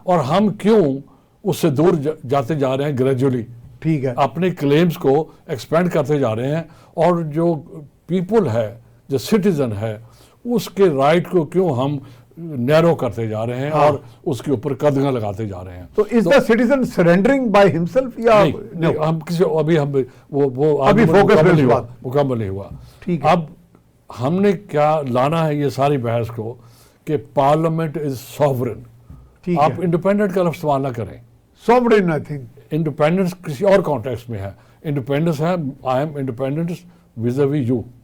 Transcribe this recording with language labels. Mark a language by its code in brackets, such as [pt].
[ur] اور ہم کیوں اس سے دور جاتے جا رہے ہیں گریجولی؟ ٹھیک ہے، اپنے کلیمز کو ایکسپینڈ کرتے جا رہے ہیں، اور جو پیپل ہے، جو سٹیزن ہے، اس کے رائٹ کو کیوں ہم نیرو کرتے جا رہے ہیں اور اس کے اوپر قدغن لگاتے جا رہے ہیں. تو [en] is the citizen surrendering by himself [ur] یا نہیں، ہم کسی ابھی ہم وہ ابھی فوکس مکمل نہیں ہوا. ٹھیک ہے، اب ہم نے کیا لانا ہے یہ ساری بحث کو کہ [en] Parliament is sovereign. [ur] ٹھیک آپ ہے، انڈیپینڈنٹ کا لفظ استعمال نہ کریں. [en] Sovereign I think. [ur] انڈیپینڈنس کسی اور کانٹیکسٹ میں ہے. انڈیپینڈنس ہے [en] I am independent vis a vis you.